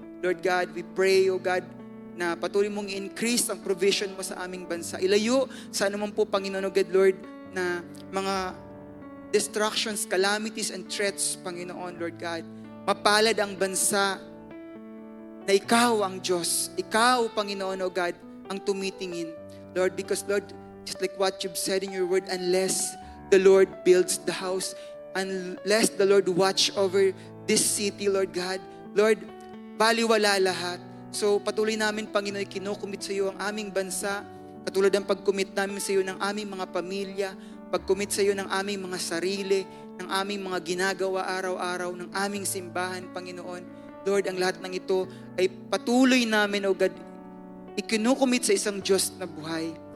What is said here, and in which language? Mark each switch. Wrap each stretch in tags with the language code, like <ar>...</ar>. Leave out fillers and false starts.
<en>Lord God, we pray, O God,</en> <tl>na patuloy mong i-increase ang provision mo sa aming bansa. Ilayo sa anuman po, Panginoon, O God, Lord, na mga</tl> <en>distractions, calamities, and threats,</en> <tl>Panginoon, Lord God. Mapalad ang bansa na ikaw ang Diyos. Ikaw, Panginoon, O God, ang tumitingin.</tl> <en>Lord, because, Lord, just like what you've said in your word, unless the Lord builds the house, unless the Lord watch over this city, Lord God, Lord,</en> <tl>baliwala lahat. So, patuloy namin, Panginoon, kinukumit sa iyo ang aming bansa, katulad ng pag-commit namin sa iyo ng aming mga pamilya, pag-commit sa iyo ng aming mga sarili, ng aming mga ginagawa araw-araw, ng aming simbahan, Panginoon. Lord, ang lahat ng ito ay patuloy namin, O God, ikinukumit sa isang Diyos na buhay.</tl>